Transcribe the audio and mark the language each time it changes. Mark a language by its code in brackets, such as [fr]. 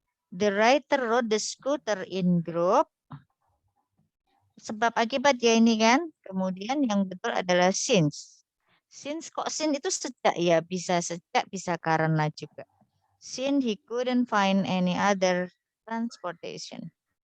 [en] The writer rode the scooter in group. [id] Sebab akibat ya ini kan. Kemudian yang betul adalah since. Since kok since itu sejak ya, bisa sejak, bisa karena juga. [en] Since he couldn't find any other transportation.